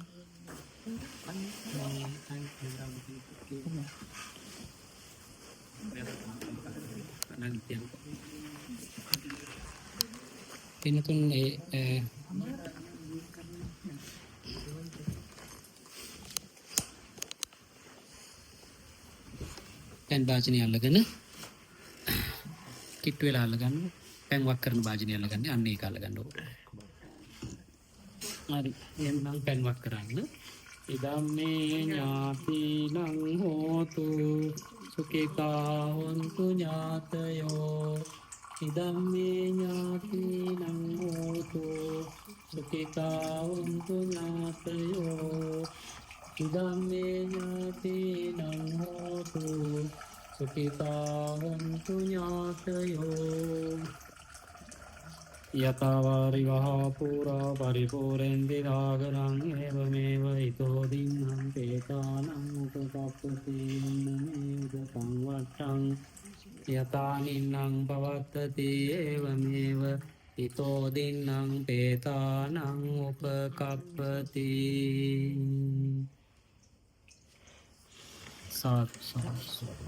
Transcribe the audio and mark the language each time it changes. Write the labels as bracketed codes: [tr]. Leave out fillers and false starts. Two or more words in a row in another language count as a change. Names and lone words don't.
[si] Pinutun පැන් භාජනය අල්ලගෙන කිට්ටු වෙලා අල්ලගන්න පැන් වක් කරන භාජනය අල්ලගන්න අන්න ඒක අල්ලගන්න ඕනේ. හරි එහෙනම් පැන් වක් කරන්න. [pi] ඉදම්මේ ඥාතිනං හෝතු සුඛිතා හොන්තු ඥාතයෝ ඉදම්මේ ඥාතිනං හෝතු සුඛිතා හොන්තු ඥාතයෝ ඉදම්මේ ඥාතිනං හෝතු සුඛිතා හොන්තු ඥාතයෝ යතවාරි වහා පුරා පරිපූරෙන්ති සාගරං ඒවමේව හිතෝ දින්නම් පේතානං උපකප්පති යන්නමේව සංවට්ටං යතානින්නං පවත්තති ඒවමේව හිතෝ දින්නම් පේතානං උපකප්පති සාත්සාත්සු